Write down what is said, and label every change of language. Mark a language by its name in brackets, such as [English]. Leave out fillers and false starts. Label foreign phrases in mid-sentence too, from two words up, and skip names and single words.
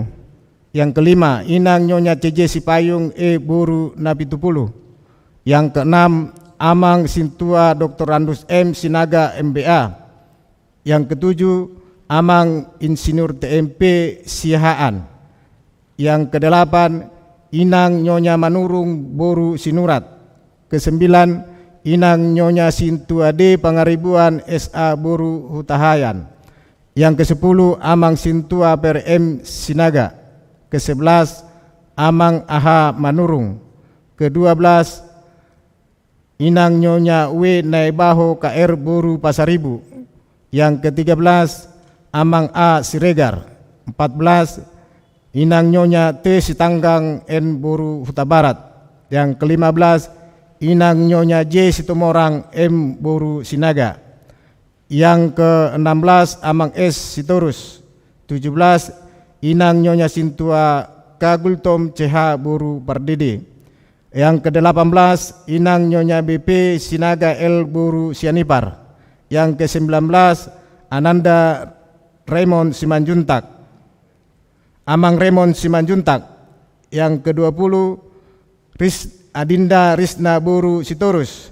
[Indonesian] Yang kelima, Inang Nyonya CJ Sipayung E. Boru Napitupulu. Yang keenam, Amang Sintua Dr. Randus M. Sinaga MBA. Yang ketujuh, Amang Insinyur TMP Sihaan. Yang kedelapan, Inang Nyonya Manurung Boru Sinurat. Kesembilan, Inang Nyonya Sintua D. Pangaribuan SA Boru Hutahayan. Yang ke-10, Amang Sintua Per M. Sinaga. Ke-11, Amang Aha Manurung. Ke-12, Inang Nyonya W. Naibaho KR Boru Pasaribu. Yang ke-13, Amang A. Siregar. 14, Inang Nyonya T. Sitanggang N. Boru Huta Barat. Yang ke-15, Inang Nyonya J. Situmorang M. Boru Sinaga. Yang ke-16, Amang S. Sitorus. 17, Inang Nyonya Sintua Kagultom CH Boru Pardede. Yang ke-18 Inang Nyonya BP Sinaga L. Buru Sianipar. Yang ke-19 Ananda Raymond Simanjuntak, Amang Raymond Simanjuntak. Yang ke-20 Adinda Risna Buru Sitorus.